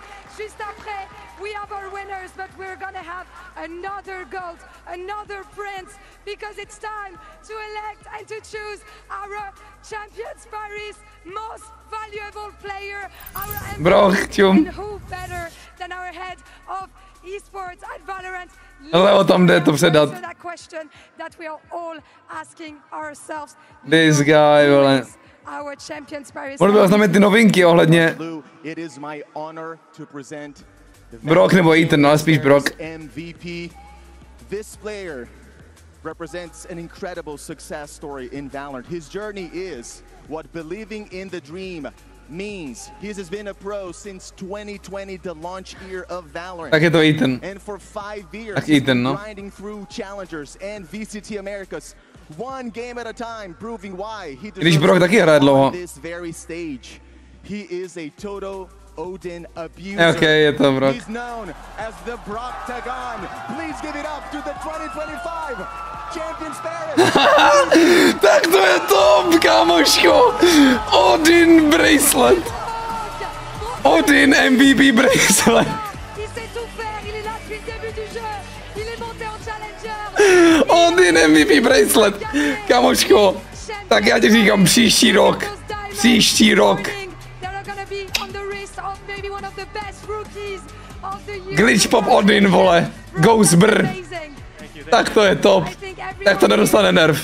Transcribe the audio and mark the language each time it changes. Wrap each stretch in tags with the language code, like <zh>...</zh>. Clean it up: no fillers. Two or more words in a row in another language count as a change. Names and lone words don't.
<fr>Juste après,</fr> <en>we have our winners, but we're gonna have another GOAT, another prince, because it's time to elect and to choose our Champions Paris most valuable player, our MVP, and who better than our head of esports at Valorant.</en> <cs>Ale o tom jde to předat.</cs> <en>This guy,</en> <cs>vole. Mohl by oznámit ty novinky ohledně Brock nebo Ethan, ale spíš Brock.</cs> <en>This player represents an incredible success story in Valorant. His journey is what believing in the dream means. He has been a pro since 2020, the launch year of Valorant.</en> <cs>Tak je to Ethan.</cs> <en>And for 5 years,</en> <cs>tak Ethan, no.</cs> <en>grinding through challengers and VCT Americas, one game at a time, proving why he deserves on this very stage. He is a total Odin abuser.</en> <cs>Okay, je to Brock.</cs> <en>He's known as the Brock Tagon. Please give it up to the 2025 Champions Paris.</en> <cs>Tak to je top, kámoško.</cs> <en>Odin bracelet. Odin MVP bracelet. Odin MVP bracelet.</en> <cs>Kámoško, tak já ti říkám příští rok. Příští rok. Glitch Pop Odin, vole. Ghost Brr. Tak to je top. Tak to nedostane nerv.</cs>